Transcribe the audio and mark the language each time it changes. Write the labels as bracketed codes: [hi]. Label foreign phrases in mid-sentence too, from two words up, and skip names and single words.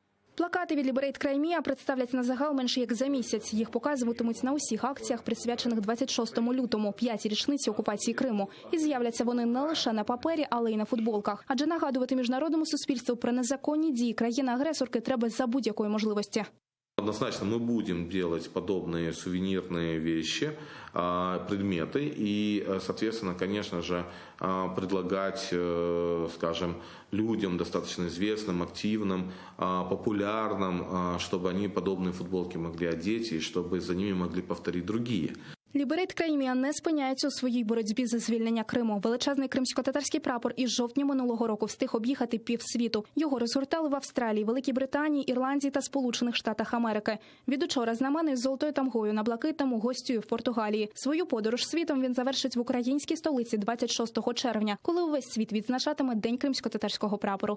[uk] Плакати від Liberate Crimea представлять на загал менше як за місяць. Їх показуватимуть на усіх акціях, присвячених 26 лютому, 5-й річниці окупації Криму. І з'являться вони не лише на папері, але й на футболках. Адже нагадувати міжнародному суспільству про незаконні дії країни-агресорки треба за будь-якої можливості. [ru] Однозначно мы будем делать подобные сувенирные вещи, предметы и, соответственно, конечно же, предлагать, скажем, людям достаточно известным, активным, популярным, чтобы они подобные футболки могли одеть и чтобы за ними могли повторить другие. [uk] Liberate Crimea не спиняється у своїй боротьбі за звільнення Криму. Величезний кримсько-татарський прапор із жовтня минулого року встиг об'їхати півсвіту. Його розгортали в Австралії, Великій Британії, Ірландії та Сполучених Штатах Америки. Від учора знаменний з золотою тамгою на блакитному гостює в Португалії. Свою подорож світом він завершить в українській столиці 26 червня, коли увесь світ відзначатиме День кримсько-татарського прапору.